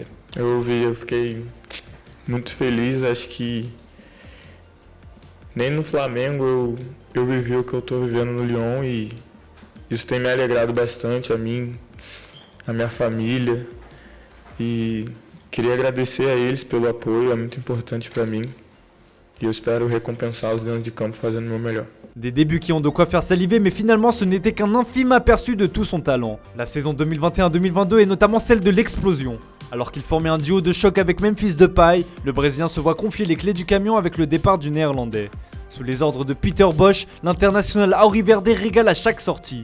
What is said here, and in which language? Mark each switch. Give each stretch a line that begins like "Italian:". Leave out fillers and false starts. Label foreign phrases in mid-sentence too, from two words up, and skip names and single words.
Portuguese: Eu fiquei muito feliz, acho que nem no Flamengo eu vivi o que eu estou vivendo no Lyon e isso tem me alegrado bastante a mim, a minha família e Queria agradecer a eles pelo apoio, é muito importante para mim. E eu espero recompensá-los dentro de campo fazendo o meu melhor.
French: Des débuts qui ont de quoi faire saliver, mais finalement ce n'était qu'un infime aperçu de tout son talent. La saison 2021-2022 est notamment celle de l'explosion. Alors qu'il formait un duo de choc avec Memphis Depay, le Brésilien se voit confier les clés du camion avec le départ du Néerlandais. Sous les ordres de Peter Bosz, l'international auriverde régale à chaque sortie.